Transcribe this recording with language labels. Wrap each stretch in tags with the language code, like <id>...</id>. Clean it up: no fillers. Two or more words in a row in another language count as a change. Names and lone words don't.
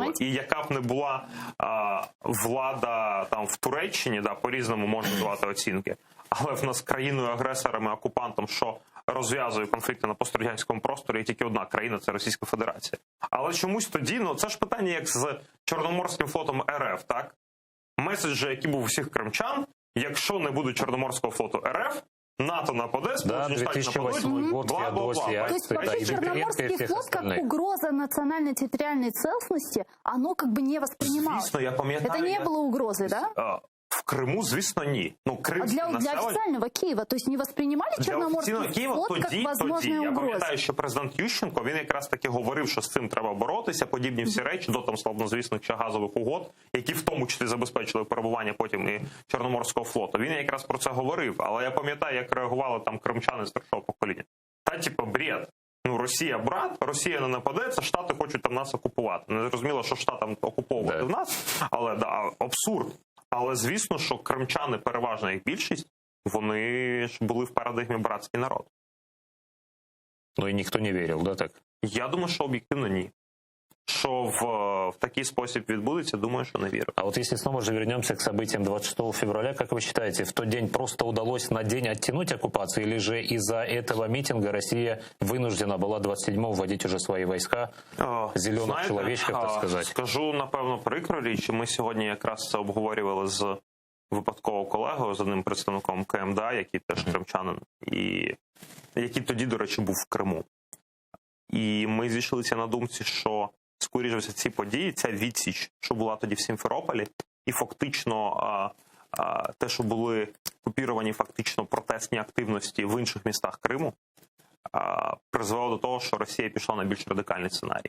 <uk>І яка б не була влада там в Туреччині, да, по-різному можна давати оцінки, але в нас країною-агресором і окупантом, що розв'язує конфлікти на пострадянському просторі, є тільки одна країна – це Російська Федерація. Але чомусь тоді, ну це ж питання як з Чорноморським флотом РФ, так? Меседжі, які був у всіх кримчан, якщо не буде Чорноморського флоту РФ, НАТО нападе, Сполучені Штати нападуть, бла-бла-бла.</uk> <ru>То есть вообще Черноморский флот как угроза национальной территориальной целостности, оно как бы не воспринималось.</ru> <uk>Звісно, я пам'ятаю.</uk> <ru>Это не было угрозой, да?</ru> <uk>В Криму, звісно, ні. Ну,</uk> <ru>А для официального Киева, то есть не воспринимали Черноморский флот как возможная</ru> <uk>Я</uk> <ru>угроза?</ru> <uk>пам'ятаю, що президент Ющенко, він якраз таки говорив, що з цим треба боротися, подібні всі речі, до там славнозвісних ще газових угод, які в тому числі забезпечили перебування потім і Чорноморського флоту. Він якраз про це говорив, але я пам'ятаю, як реагували там кримчани старшого покоління. Та, типу, бред. Ну, Росія брат, Росія не нападе, це Штати хочуть там нас окупувати. Не зрозуміло, що Штатам окуповувати в нас, але да, абсурд. Але звісно, що кримчани, переважна їх більшість, вони ж були в парадигмі братський народ. Ну і ніхто не вірив, да, так? Я думаю, що об'єктивно ні. Що в такий спосіб відбудеться, думаю,</uk> <ru>что не верю. А вот если снова же вернемся к событиям 26 февраля, как вы считаете, в тот день просто удалось на день оттянуть оккупацию, или же из-за этого митинга Россия вынуждена была 27-го вводить уже свои войска, зеленых человечков, так сказать?</ru> <uk>Скажу, напевно, прикро річ. Ми сьогодні якраз це обговорювали з випадково колегою, з одним представником КМДА, який теж кримчанин, і який тоді, до речі, був в Криму. І ми зійшлися на думці, що скоріше все ці події, ця відсіч, що була тоді в Сімферополі, і фактично те, що були окупіровані фактично протестні активності в інших містах Криму, призвело до того, що Росія пішла на більш радикальний сценарій.</uk>